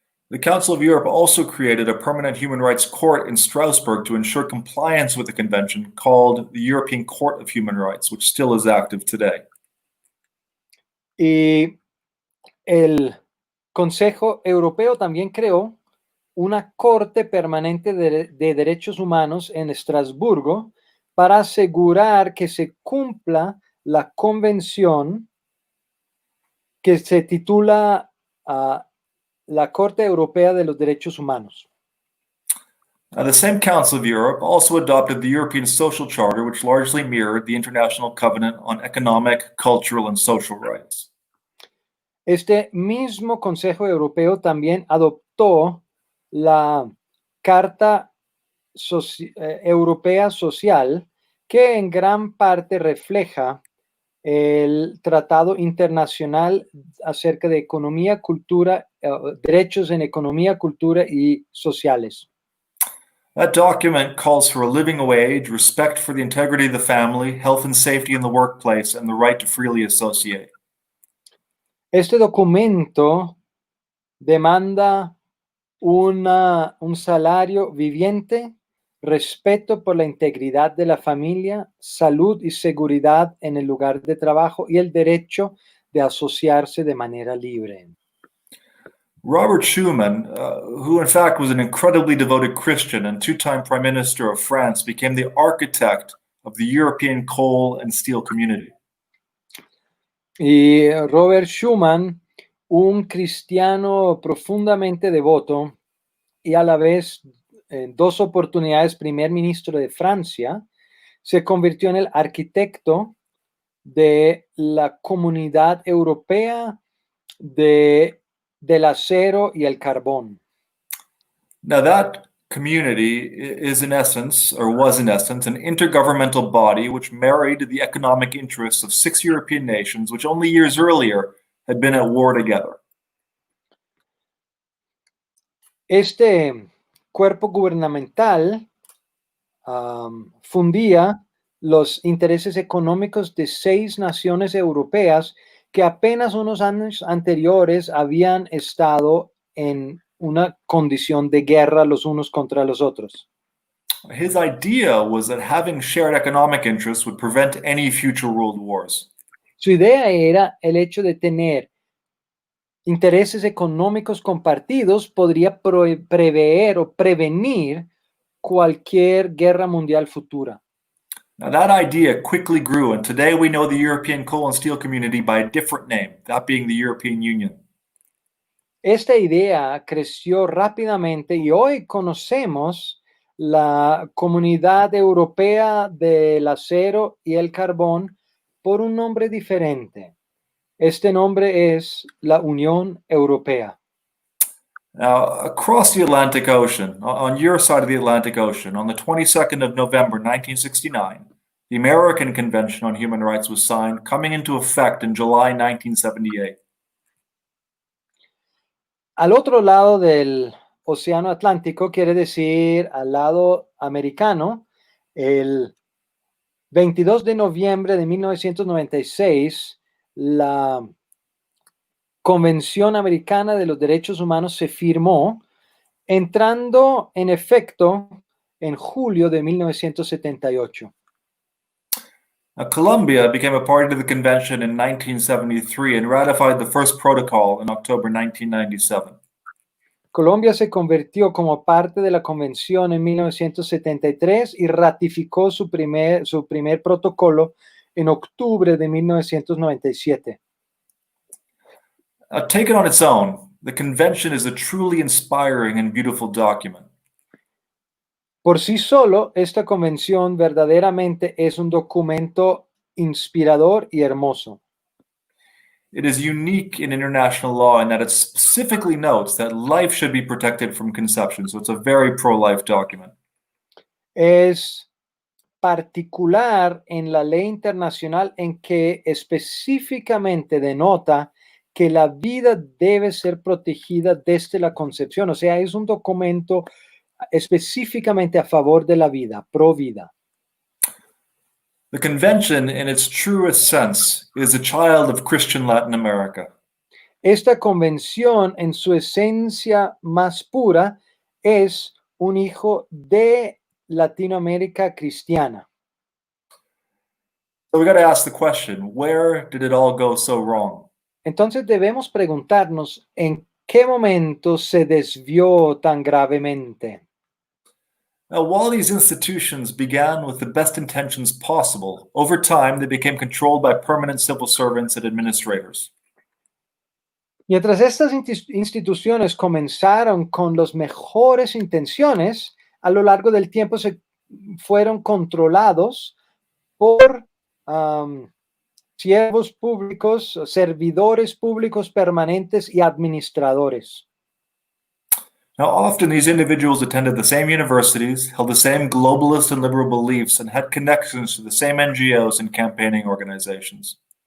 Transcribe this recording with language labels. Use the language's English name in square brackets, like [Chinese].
[English] The Council of Europe also created a permanent human rights court in Strasbourg to ensure compliance with the convention called the European Court of Human Rights, which still is active today. [Spanish] Y el Consejo Europeo también creó una Corte Permanente de Derechos Humanos en Estrasburgo para asegurar que se cumpla la convención que se titula la Corte Europea de los Derechos Humanos. [English] Now, the same Council of Europe also adopted the European Social Charter, which largely mirrored the International Covenant on Economic, Cultural, and Social Rights. [Spanish] Este mismo Consejo Europeo también adoptó la Carta Europea Social, que en gran parte refleja el Tratado Internacional acerca de economía, cultura, derechos en economía, cultura y sociales. [English] That document calls for a living wage, respect for the integrity of the family, health and safety in the workplace, and the right to freely associate. [Spanish] Este documento demanda un salario viviente, respeto por la integridad de la familia, salud y seguridad en el lugar de trabajo y el derecho de asociarse de manera libre. [English] Robert Schuman, who in fact was an incredibly devoted Christian and two-time Prime Minister of France, became the architect of the European coal and steel community. [Spanish] Y Robert Schuman, un cristiano profundamente devoto y a la vez en dos oportunidades primer ministro de Francia, se convirtió en el arquitecto de la Comunidad Europea del acero y el carbón. [English] Now, that community is in essence, or was in essence, an intergovernmental body which married the economic interests of 6 European nations, which only years earlier had been at war together. [Spanish] Este cuerpo gubernamental fundía los intereses económicos de 6 naciones europeas que apenas unos años anteriores habían estado en una condición de guerra los unos contra los otros. [English] His idea was that having shared economic interests would prevent any future world wars. [Spanish] Su idea era el hecho de tener intereses económicos compartidos podría prever o prevenir cualquier guerra mundial futura. [English] Now, that idea quickly grew, and today we know the European coal and steel community by a different name, that being the European Union. [Spanish] Esta idea creció rápidamente y hoy conocemos la Comunidad Europea del Acero y el Carbón por un nombre diferente. Este nombre es la Unión Europea. [English] Now, across the Atlantic Ocean, on your side of the Atlantic Ocean, on the 22nd of November 1969, the American Convention on Human Rights was signed, coming into effect in July 1978. [Spanish] Al otro lado del Océano Atlántico, quiere decir al lado americano, el 22 de noviembre de 1996, la Convención Americana de los Derechos Humanos se firmó, entrando en efecto en julio de 1978. [English] Now, Colombia became a party to the convention in 1973 and ratified the first protocol in October 1997. [Spanish] Colombia se convirtió como parte de la convención en 1973 y ratificó su primer protocolo en octubre de 1997. [English] Taken on its own, the convention is a truly inspiring and beautiful document. [Spanish] Por sí solo, esta convención verdaderamente es un documento inspirador y hermoso. [English] It is unique in international law in that it specifically notes that life should be protected from conception, so it's a very pro-life document. [Spanish] Es particular en la ley internacional en que específicamente denota que la vida debe ser protegida desde la concepción. O sea, es un documento específicamente a favor de la vida, pro vida. [English] The convention, in its truest sense, is a child of Christian Latin America. [Spanish] Esta convención, en su esencia más pura, es un hijo de Latinoamérica cristiana. [English] So we got to ask the question, where did it all go so wrong? [Spanish] Entonces debemos preguntarnos en qué momento se desvió tan gravemente. [English] Now, while these institutions began with the best intentions possible, over time they became controlled by permanent civil servants and administrators. [Spanish] Mientras estas instituciones comenzaron con las mejores intenciones, a lo largo del tiempo se fueron controlados por siervos públicos, servidores públicos permanentes y administradores. [English] Now, often these individuals attended the same universities, held the same globalist and liberal beliefs, and had connections to the same NGOs and campaigning organizations.